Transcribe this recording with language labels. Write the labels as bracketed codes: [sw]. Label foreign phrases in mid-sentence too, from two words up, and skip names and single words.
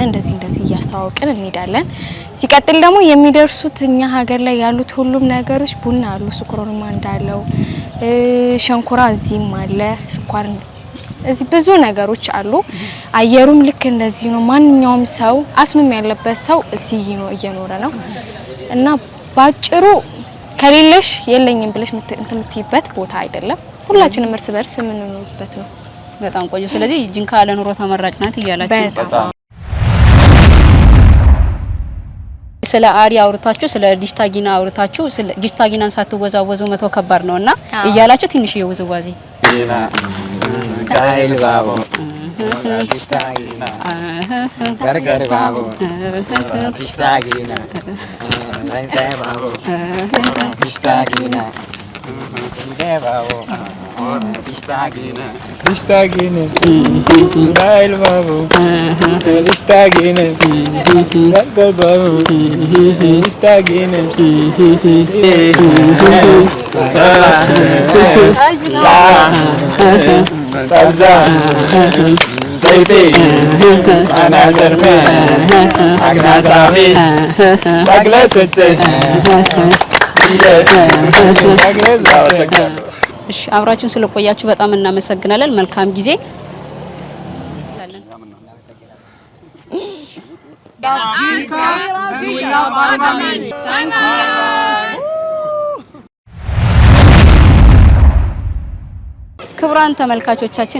[am] እንደዚህ እያስተዋወቅን እንሄዳለን። ሲቀጥል ደግሞ የሚደርሱት እኛ ሀገር ላይ ያሉት ሁሉም ነገሮች ቡና አሉ፣ ስኳርማ እንዳለው ሸንኮራ እዚህም አለ፣ ስኳር እዚህ ብዙ ነገሮች አሉ። አየሩም ልክ እንደዚህ ነው። ማንኛውም ሰው አስምም ያለበት ሰው እዚህ ነው እየኖረ ነው እና ባጭሩ ከሌለሽ የለኝም ብለሽ የምትይበት ቦታ አይደለም። ሁላችንም እርስ በርስ የምንኖርበት ነው። በጣም ቆንጆ። ስለዚህ ጂንካ ለኑሮ ተመራጭ ናት እያላችሁ በጣም ስለ አሪ አውርታችሁ ስለ ዲሽታጊና አውርታችሁ ስለ ዲሽታጊናን ሳትወዛወዙ መቶ ከባድ ነውና እያላችሁ ትንሽ የውዝዋዜ [aiw] Kail babo, Distagina, Gargar babo, Distagina, Sante babo, Distagina, Ide babo, Distagina, Distagina, Kail babo, Distagina, Gargar babo, Distagina, Tabza, Zaiti, Anazarme, Agnatavi, Saglasetse, [am] እሺ አብራችሁን ስለቆያችሁ በጣም እናመሰግናለን። መልካም ጊዜ። ክቡራን ተመልካቾቻችን